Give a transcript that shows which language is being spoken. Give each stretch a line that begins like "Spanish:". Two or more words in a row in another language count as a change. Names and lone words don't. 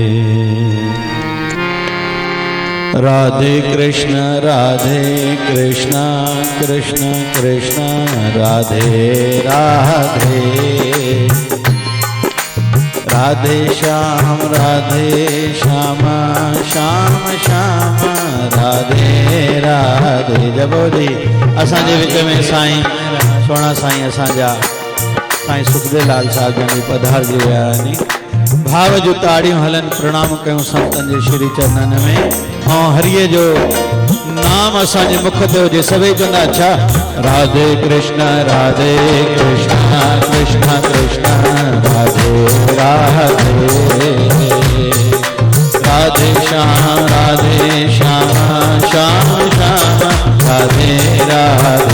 Sindhi: राधे कृष्ण कृष्ण कृष्ण राधे राधे, राधे श्याम श्याम श्याम राधे राधे। जबो जी असांजे विच में साईं सोना साईं असांजा साईं सुखदेव साहब जन पधारजी विया आहिनि। भाव जो ताड़ियों हलन, प्रणाम कयूं संतन जे श्री चरणन में। और हरिये जो नाम असांजे मुख ते हुजे, सभई चवंदा अच्छा राधे कृष्ण कृष्ण कृष्ण राधे राधे, राधे श्याम श्याम श्याम राधे राधे।